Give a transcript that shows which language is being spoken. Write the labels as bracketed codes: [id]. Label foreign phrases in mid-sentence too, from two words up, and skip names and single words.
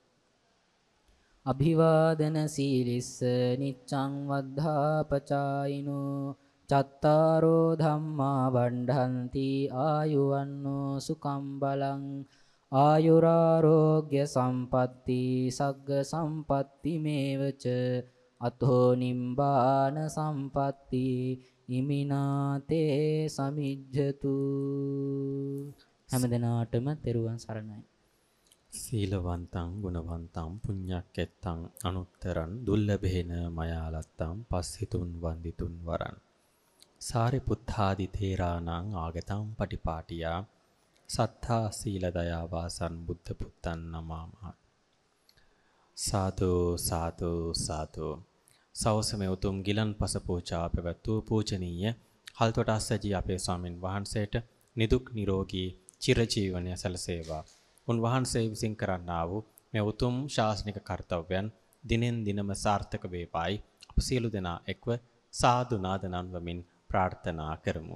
[pi] අභිවාදන සීලිස්ස නිච්ඡං වද්ධාපචායිනෝ චත්තාරෝ ධම්මා වණ්ඩන්ති ආයුවන්නෝ සුඛං බලං ආයුරාෝග්‍ය සම්පatti සග්ග සම්පatti මේවච අතෝ නිම්බාන සම්පatti ඉමිනාතේ සමිජ්ජතු. [si] හැමදෙනාටම තෙරුවන් සරණයි. [pi] සීලවන්තං ගුණවන්තං පුඤ්ඤක්කෙත්තං අනුත්තරං දුල්ලභේන මයාලත්තං පස්සිතුන් වන්දිතුන් වරං සාරිපුත්තාදි තේරාණං ආගතං පටිපාටියා සත්තා සීල දයා වාසං බුද්ධ පුත්තං නමාමහ. සාදු සාදු සාදු. [si] සවසමෙ උතුම් ගිලන්පස පූජා පැවැත්වූ පූජනීය හල්තොට අස්සජී අපේ ස්වාමින් වහන්සේට නිදුක් නිරෝගී චිරජීවනය සැලසේවා. උන්වහන්සේ විසින් කරන්නා වූ මේ උතුම් ශාසනික කර්තව්‍යයන් දිනෙන් දිනම සාර්ථක වේවායි අප සියලු දෙනා එක්ව සාදු නාද නන්වමින් ප්‍රාර්ථනා කරමු.